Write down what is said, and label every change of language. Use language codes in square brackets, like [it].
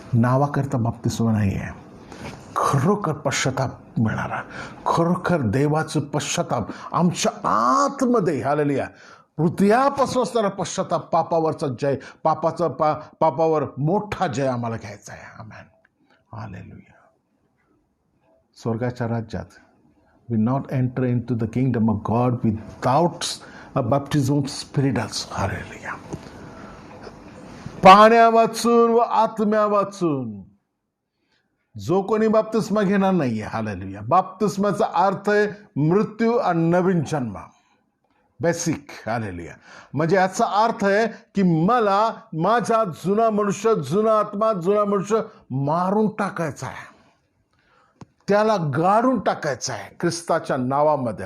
[mr] नावाकरता बाप्तिस्मा नाही आहे, खरोखर पश्चाताप मिळणारा, खरोखर देवाचं पश्चाताप आमच्या आतमध्ये, हालेलुया, हृदयापासून असणारा पश्चाताप, पापावरचा जय, पापावर मोठा जय आम्हाला घ्यायचा आहे. आमेन, हालेलुया. स्वर्गाच्या राज्यात [en] we not enter into the kingdom of God without a baptism of spirit also. Hallelujah. [mr] पाण्या वाचून व आत्म्या वाचून जो कोणी बाप्तिस्मा घेणार नाहीये, हालेलुया. बाप्तिस्माचा अर्थ आहे मृत्यू आणि नवीन जन्म, बेसिक, हालेलुया. म्हणजे याचा अर्थ आहे की मला माझा जुना मनुष्य, जुना आत्मा, जुना मनुष्य मारून टाकायचा आहे, त्याला गाडून टाकायचं आहे ख्रिस्ताच्या नावामध्ये.